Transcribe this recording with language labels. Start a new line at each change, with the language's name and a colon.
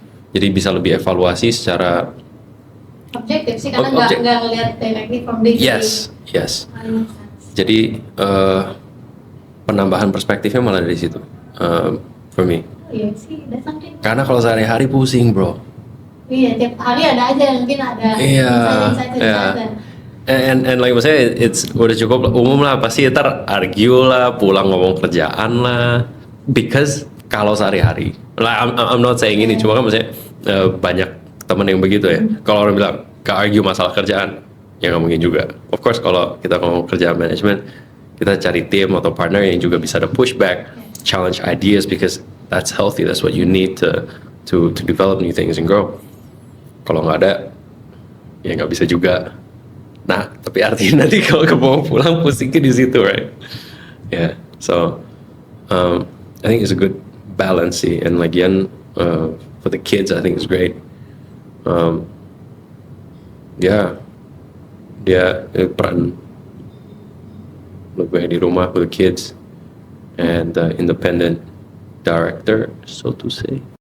Indonesian: Jadi bisa lebih evaluasi secara Objektif sih karena nggak ngelihat
English: directly from day to day.
Indonesian: yes. Jadi penambahan perspektifnya malah dari situ
English: for me.
Indonesian: Iya sih,
English: that's something.
Indonesian: Karena kalau sehari-hari pusing bro. Iya, tiap hari ada aja mungkin ada. Iya,
English: insight. And like
Indonesian: maksudnya it's udah cukup umum lah, pasti ntar argue lah, pulang ngomong kerjaan lah. Because kalau sehari-hari,
English: like I'm not saying
Indonesian: ini, cuma kan maksudnya banyak temen yang begitu ya. Kalau orang bilang gak argue masalah kerjaan, ya nggak mungkin juga.
English: Of course
Indonesian: kalau kita ngomong kerjaan manajemen, kita cari tim atau partner yang juga bisa ada pushback, challenge ideas,
English: because that's healthy. That's what you need to develop new things and grow.
Indonesian: Kalau nggak ada, ya nggak bisa juga. Nah, tapi artinya nanti kalau kebawa pulang pusingnya di situ,
English: right? Yeah. So I think it's a good balance
Indonesian: sih.
English: And
Indonesian: lagian
English: for the kids, I think it's great. Yeah,
Indonesian: dia peran lebih di rumah
English: with the kids and independent director, so to say.